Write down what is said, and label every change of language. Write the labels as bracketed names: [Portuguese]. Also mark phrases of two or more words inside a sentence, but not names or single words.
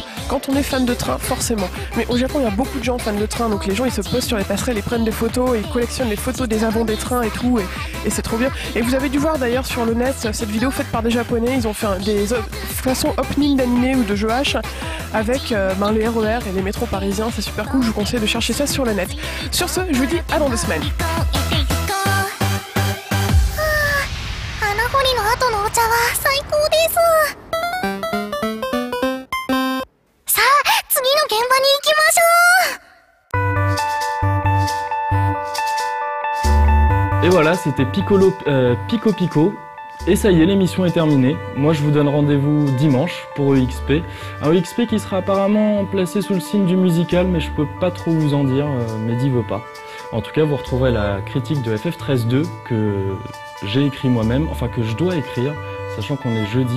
[French] Quand on est fan de train, forcément. Mais au Japon, il y a beaucoup de gens fans de train, donc les gens ils se posent sur les passerelles, ils prennent des photos, et ils collectionnent les photos des avants des trains et tout, et c'est trop bien. Et vous avez dû voir d'ailleurs sur le net cette vidéo faite par des Japonais, ils ont fait des façons opening d'animé ou de jeux H avec les RER et les métros parisiens, c'est super cool, je vous conseille de chercher ça sur le net. Sur ce, je vous dis à dans 2 semaines. [Japanese] さあ、次の現場に行きましょう。 [French] Et voilà, c'était Pico Pico. Et ça y est, l'émission est terminée. Moi, je vous donne rendez-vous dimanche pour EXP. Un EXP qui sera apparemment placé sous le signe du musical, mais je peux pas trop vous en dire, Mehdi veut pas. En tout cas, vous retrouverez la critique de FF13-2 que j'ai écrit moi-même, enfin que je dois écrire, sachant qu'on est jeudi.